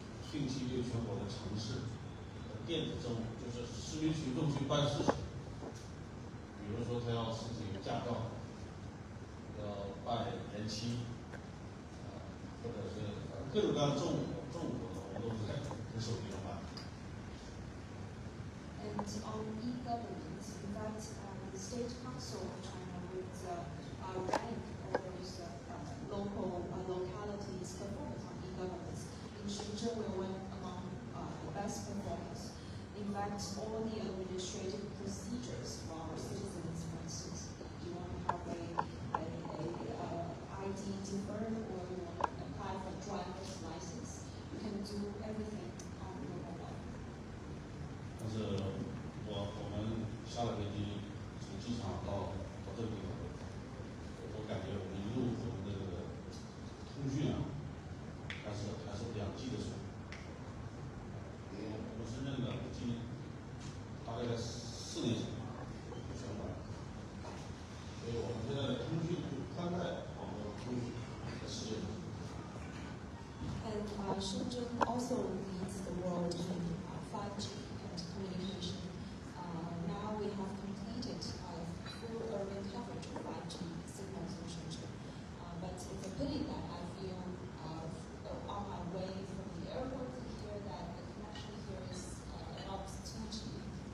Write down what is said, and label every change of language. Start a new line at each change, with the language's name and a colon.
Chinese: 定期对全国的城市电子政务，就是市民群众去办事情，比如说他要申请驾照，要办延期，或者是各种各样的政务活动，我都是在手机上办。
English: And on e-government, in fact, the State Council of China would rank all those localities' performance on e-governance. In Shenzhen, we went among the best performers. In fact, all the administrative procedures for our citizens, for instance, you want to have a ID deferred or you want to apply for driver's license, you can do everything on your mobile.
Chinese: 但是我们下了飞机，从机场到这个地方，我感觉我们一路我们的这个通讯啊，还是2G 的水平。我们深圳的5G大概在4年前就全完了，所以我们现在的通讯宽带网络通讯在世界上。
English: And Shenzhen also leads the world in 5G communication. Now we have completed full urban coverage of 5G signals in Shenzhen. But it's a pity that I feel on my way from the airport to here that the connection here is not 2G.